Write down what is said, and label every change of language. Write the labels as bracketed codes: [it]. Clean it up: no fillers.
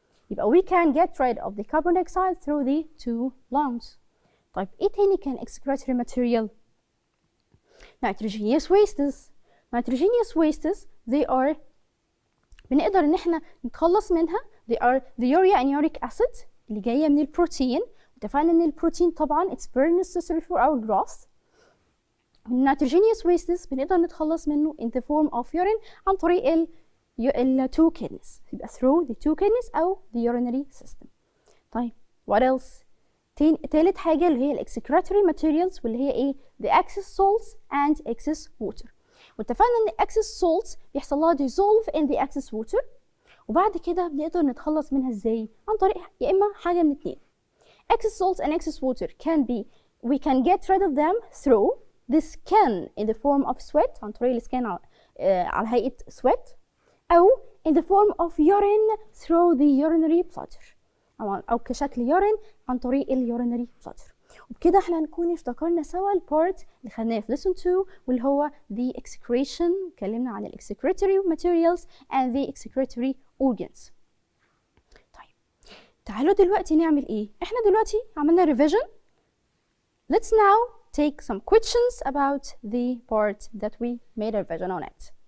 [ar] يبقى [en] we can get rid of the carbon dioxide through the two lungs. [ar] طيب ايه تاني كان excretory material؟ nitrogenous wastes. [en] nitrogenous wastes they are [ar] بنقدر ان احنا نتخلص منها. [en] they are the urea and uric acid [ar] اللي جايه من البروتين. اتفقنا ان البروتين طبعا [en] it's very necessary for our growth. [ar] النيتروجينيوس wastes بنقدر نتخلص منه [en] in the form of urine [ar] عن طريق ال two kidneys. [en] يبقى through the two kidneys أو the urinary system. طيب what else؟ [ar] تالت حاجة اللي هي ال [en] excretory materials [ar] واللي هي ايه؟ [en] the excess salts and excess water. [ar] واتفقنا ان excess salts بيحصل لها [en] dissolve in the excess water [ar] وبعد كده بنقدر نتخلص منها ازاي؟ عن طريق يا اما حاجة من اتنين. [en] excess salts and excess water we can get rid of them through the skin in the form of sweat [ar] عن طريق السكان على هيئة [en] sweat أو in the form of urine through the urinary bladder أو كشكل urine عن طريق ال urinary bladder. [ar] وبكده احنا هنكون افتكرنا سوا البارت اللي خدناه في lesson 2 واللي هو the excretion. اتكلمنا عن ال [en] excretory materials and the excretory organs. [ar] طيب تعالوا دلوقتي نعمل ايه؟ احنا دلوقتي عملنا revision. [en] Let's now take some questions about the part that we made a revision on it.